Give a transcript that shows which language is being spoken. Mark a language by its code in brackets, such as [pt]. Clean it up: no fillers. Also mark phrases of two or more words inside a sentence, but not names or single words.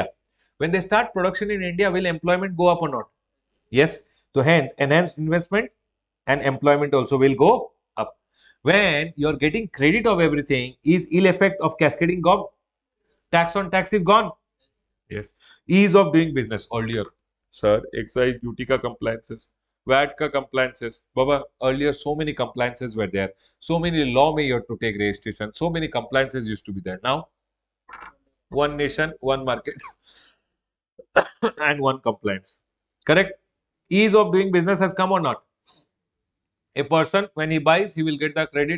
[en] When they start production in India, will employment go up or not? Yes. So hence, enhanced investment and employment also will go up. When you're getting credit of everything, is ill effect of cascading gone? Tax on tax is gone. Yes. Ease of doing business. Earlier, sir, excise duty ka compliances, VAT ka compliances. Baba, earlier so many compliances were there. So many law may you have to take registration. So many compliances used to be there. Now, one nation, one market and one compliance. Correct? Ease of doing business has come or not? A person, when he buys, he will get the credit.